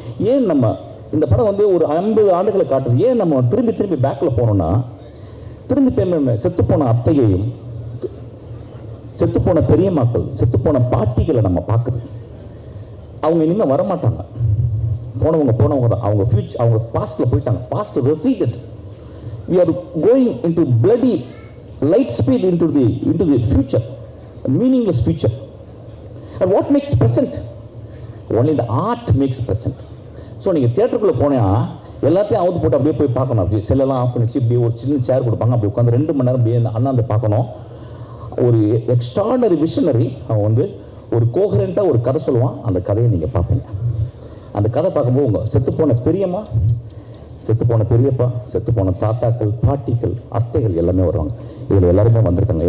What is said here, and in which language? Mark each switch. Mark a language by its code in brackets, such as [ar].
[ta] ஏன் நம்ம இந்த படம் வந்து ஒரு 50 ஆண்டுகளை காட்டுது. ஏன் நம்ம திரும்பி பேக்கில் போனோம்னா, திரும்பி செத்துப்போன அத்தையையும், செத்துப்போன பெரியம்மாக்கள், செத்துப்போன பாட்டிகளை நம்ம பார்க்குது. அவங்க இனிமேல் வரமாட்டாங்க, போனவங்க தான். அவங்க ஃபியூச்சர், அவங்க பாஸ்டில் போயிட்டாங்க. [en] Past resided. we are going into bloody light speed into the future, a meaningless future. And what makes present? Only the art makes present. [ta] So நீங்கள் தியேட்டருக்குள்ளே போனால் எல்லாத்தையும் அவுத்து போட்டு அப்படியே போய் பார்க்கணும். அப்படி செல்லெல்லாம் ஆஃப் பண்ணிச்சு, இப்படி ஒரு சின்ன சேர் கொடுப்பாங்க, அப்படி உட்காந்து 2 மணி நேரம் அப்படியே அண்ணாந்து பார்க்கணும். ஒரு எக்ஸ்ட்ராடனரி விஷனரி அவன் வந்து ஒரு கோஹரண்ட்டாக ஒரு கதை சொல்லுவான். அந்த கதையை நீங்கள் பார்ப்பீங்க. அந்த கதை பார்க்கும்போது உங்கள் செத்துப்போன பெரியம்மா, செத்துப்போன பெரியப்பா, செத்துப்போன தாத்தாக்கள், பாட்டிகள், அத்தைகள் எல்லாமே வருவாங்க. இதில் எல்லாருமே வந்திருக்காங்க.